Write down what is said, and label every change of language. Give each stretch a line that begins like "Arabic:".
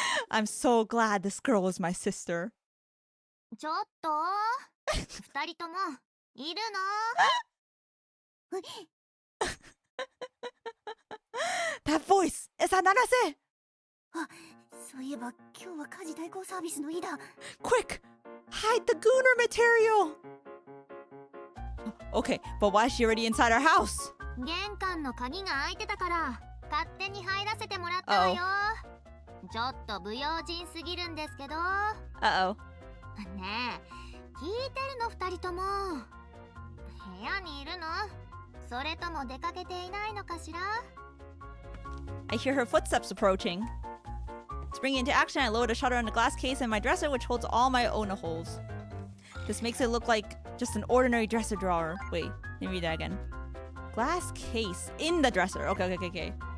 English: I'm so glad this girl was my sister.
Japanese: ちょっと二人ともいるの？
English: That voice! Is that Nanase?
Japanese: あ、そういえば今日は家事代行サービスの日だ。
English: Quick! Hide the gooner material! Okay, but why is she already inside our house?
Japanese: 玄関の鍵が開いてたから勝手に入らせてもらったわよ。ちょっと不用心すぎるんですけど。
English: Uh-oh.
Japanese: ねえ、聞いてるの二人とも。部屋にいるの？それとも出かけていないのかしら？
English: I hear her footsteps approaching. Springing into action, I lower the shutter on the glass case in my dresser, which holds all my Ona holes. This makes it look like just an ordinary dresser drawer. Wait, let me read that again. Glass case in the dresser. Okay.